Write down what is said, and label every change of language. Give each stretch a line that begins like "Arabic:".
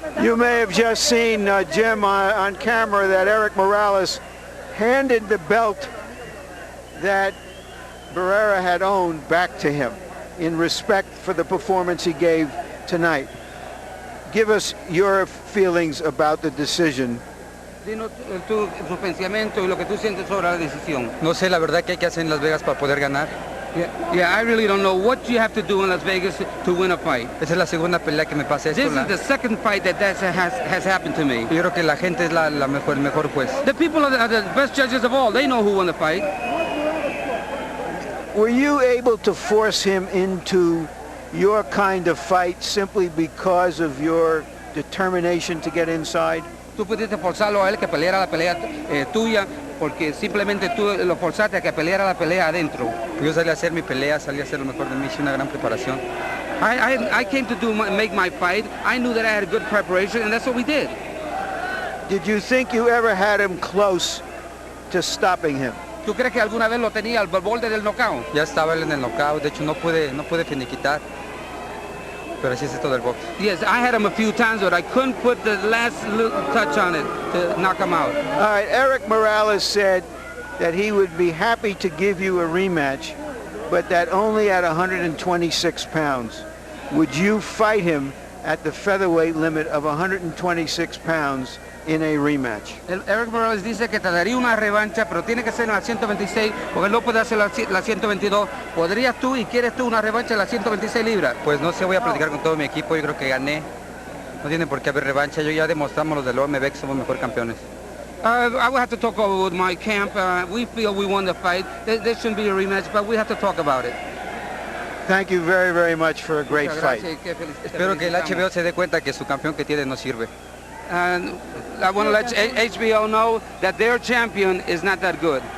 English: You may have just seen, Jim, on camera that Érik Morales handed the belt that Barrera had owned back to him in respect for the performance he gave tonight. Give us your feelings about the decision.
Spanish: Dinos tu pensamiento y lo que tú sientes sobre la decisión. No sé la verdad que hay que hacer en Las Vegas para poder ganar.
English: Yeah, I really don't know what you have to do in Las Vegas to win a fight.
Spanish: Esa es la segunda pelea que me pasa esto.
English: This is the second fight that has happened to me.
Spanish: Yo creo que la gente es el mejor juez.
English: The people are the best judges of all. They know who won the fight. Were you able to force him into your kind of fight simply because of your determination to get inside?
Spanish: Tú pudiste forzarlo a él que peleara la pelea tuya porque simplemente tú lo forzaste a que peleara la pelea adentro. Yo salí a hacer mi pelea, salí a hacer lo mejor de mí, hice una gran preparación.
English: I came to make my fight. I knew that I had good preparation, and that's what we did. Did you think you ever had him close to stopping him?
Spanish: ¿Tú crees que alguna vez lo tenía al borde del knockout? Ya estaba él en el knockout, de hecho no puede finiquitar. Pero así es esto del box.
English: Yes, I had him a few times, but I couldn't put the last little touch on it to knock him out. All right, Érik Morales said that he would be happy to give you a rematch, but that only at 126 pounds. Would you fight him at the featherweight limit of 126 pounds in a rematch?
Spanish: Érik Morales dice que te daría una revancha, pero tiene que ser en la 126, porque él no puede hacer la 122. ¿Podrías tú y quieres tú una revancha en la 126 libras? Pues no sé, voy a platicar con todo mi equipo, yo creo que gané. No tiene por qué haber revancha, yo ya demostramos los del OMB que somos mejor campeones.
English: I will have to talk over with my camp. We feel we won the fight. There shouldn't be a rematch, but we have to talk about it. Thank you very, very much for a great fight.
Spanish: Espero que el HBO se dé cuenta que su campeón que tiene no sirve.
English: And I want to let HBO know that their champion is not that good.